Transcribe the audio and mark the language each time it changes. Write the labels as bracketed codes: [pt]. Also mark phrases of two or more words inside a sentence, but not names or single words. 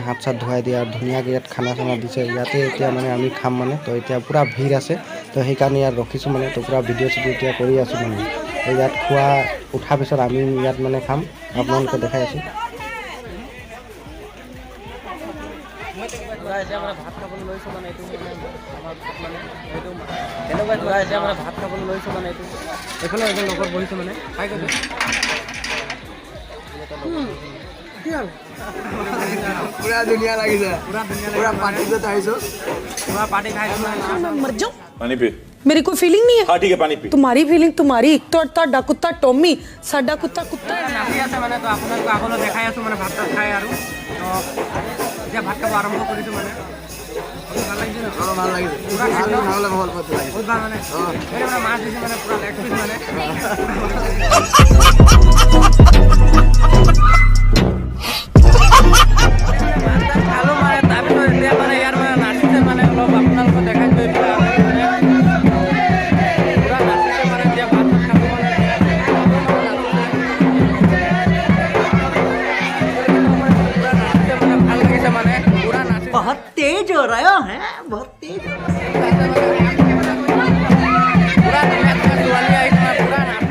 [as] হাত চাত ধুৱাই দিয়ে আৰু ধুনীয়াকৈ ইয়াত খানা চানা দিছে ইয়াতে এতিয়া মানে আমি খাম মানে তো এতিয়া পূৰা ভিৰ আছে তো সেইকাৰণে ইয়াত ৰখিছোঁ মানে তো পূৰা ভিডিঅ' চিডিঅ' এতিয়া কৰি আছোঁ মানে ইয়াত খোৱা উঠাৰ পিছত আমি ইয়াত মানে খাম আপোনালোকে দেখাই আছোঁ এতিয়া মানে ভাত খাবলৈ লৈছোঁ মানে এইটো মানে আমাৰ মানে এইটো এনেকুৱা ধৰা এতিয়া মানে ভাত খাবলৈ লৈছোঁ মানে এইটো এইফালে এজন লগত বহিছোঁ মানে খাই গৈছে পুৰা ধুনীয়া লাগিছে পুৰা পাৰ্টিত আহিছো পুৰা পাৰ্টি খাইছোঁ [hi] मैं मर जाऊं पानी पी मेरी कोई फीलिंग नहीं है हाँ ठीक है पानी पी तुम्हारी फीलिंग तुम्हारी तो कुत्ता टॉमी [pa] साडा कुत्ता [hi] कुत्ता [as] নাচি আছে মানে তো আপোনালোকক আগলৈ দেখাই আছোঁ মানে ভাত চাত খাই আৰু তো এতিয়া ভাত খাব আৰম্ভ কৰিছোঁ মানে ভাল লাগিছে ন ভাল লাগিছে খাবলৈ ভাল পাইছো বহুত ভাল মানে এই মানে মাছ দিছে মানে পুৰা [en] leg piece [as] মানে খালো মানে তাৰপিছত এতিয়া মানে ইয়াৰ মানে নাচিছে মানে অলপ আপোনালোকক দেখাইছোঁ এতিয়া পুৰা নাচিছে মানে এতিয়া ভাত চাত খাব মানে পুৰা নাচিছে মানে ভাল লাগিছে মানে পুৰা নাচিছে [hi] बहुत तेज हो रहा है बहुत तेज [as] পুৰা ধুনীয়া ধুনীয়া ছোৱালী আহিছে মানে পুৰা নাচিছে